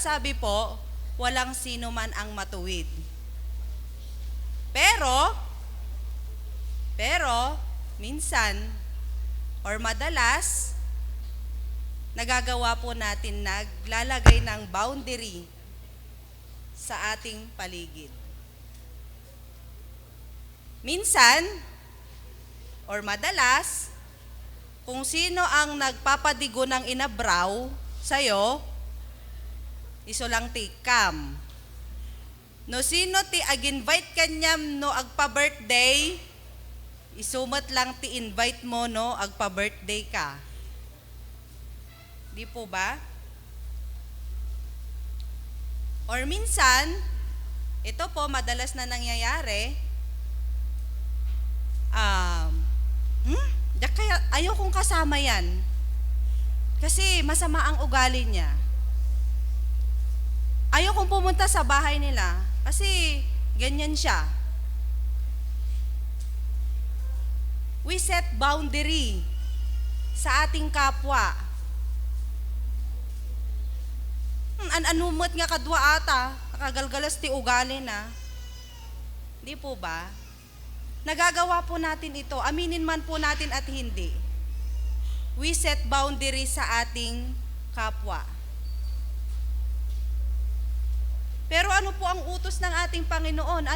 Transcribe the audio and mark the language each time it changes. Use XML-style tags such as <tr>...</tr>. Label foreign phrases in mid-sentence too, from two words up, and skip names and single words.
<tl>Sabi po, walang sino man ang matuwid. Pero minsan or madalas nagagawa po natin naglalagay ng boundary sa ating paligid. Minsan or madalas, kung sino ang nagpapadigo ng inabraw sa'yo,</tl> <ilo>iso lang ti kam. No sino ti ag-invite kanyam no agpa-birthday, isumat lang ti invite mo no agpa-birthday ka.</ilo> <tl>Di po ba? Or minsan, ito po madalas na nangyayari, kaya ayaw kong kasama yan. Kasi masama ang ugali niya. Ayaw kong pumunta sa bahay nila. Kasi ganyan siya.</tl> <en>We set boundary</en> <tl>sa ating kapwa.</tl> <ilo>Anumot nga kadwa ata. Nakagalgalas ti ugali na.</ilo> <tl>Di po ba? Nagagawa po natin ito, aminin man po natin at hindi.</tl> <en>We set boundaries</en> <tl>sa ating kapwa. Pero ano po ang utos ng ating Panginoon?</tl>